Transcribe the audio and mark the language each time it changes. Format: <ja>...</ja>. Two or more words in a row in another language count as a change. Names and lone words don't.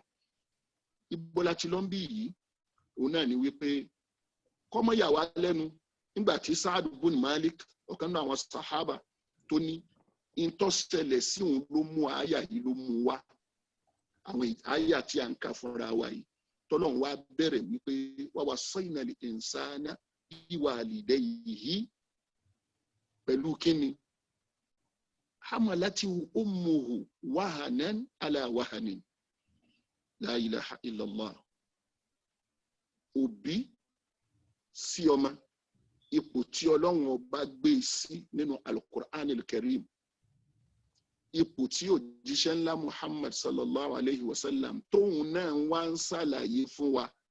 <yo>Ibo la ti lọ ń bí yìí òun náà ni wípé kọ́mọ yà wá lẹ́nu nígbà tí Sa'd ibn Malik ọ̀kan náà àwọn sàhábà tó ní ìtọ́sẹ̀lẹ̀ sí òun ló mú àyà yìí ló mú wá. Àwọn àyà tí a ń kà fúnra wa yìí tọ́lọ́run wá bẹ̀rẹ̀ wípé</yo> <ar>ووصينا الإنسان بوالديه</ar> <yo>pẹ̀lú kíni?</yo> <ar>حملته أمه وهنا على وهن. لا إله إلا الله.</ar> <yo>Òbí sí ọmọ, ipò tí Ọlọ́run ọba gbé sí nínú al-Qur'an al-Karim, ipò tí òjíṣẹ́ ńlá Muhammad</yo> <ar>صلى الله عليه وسلم</ar> <yo>tóun náà wá ń ṣàlàyé fún wa.</yo>